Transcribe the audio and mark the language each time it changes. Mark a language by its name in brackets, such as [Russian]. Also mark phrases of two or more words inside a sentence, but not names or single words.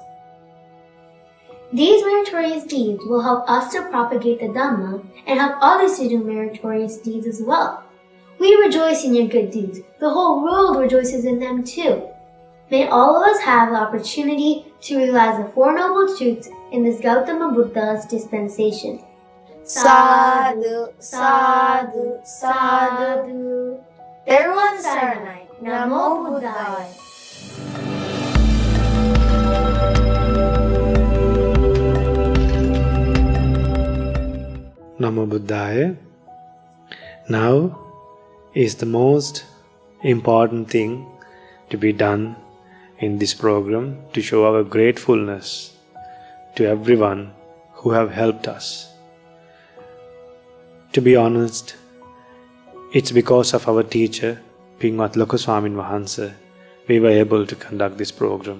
[English] These meritorious deeds will help us to propagate the Dhamma and help others to do meritorious deeds as well. We rejoice in your good deeds. The whole world rejoices in them too. May all of us have the opportunity to realize the Four Noble Truths in this Gautama Buddha's dispensation. [Pali] Sadhu, sadhu, sadhu. Everyone Saranai. Namo Buddhaya. Namo Buddhaya. [English] Now is the most important thing to be done in this program to show our gratefulness to everyone who have helped us. To be honest, it's because of our teacher, Pingat Lokaswamin Wahansa, we were able to conduct this program.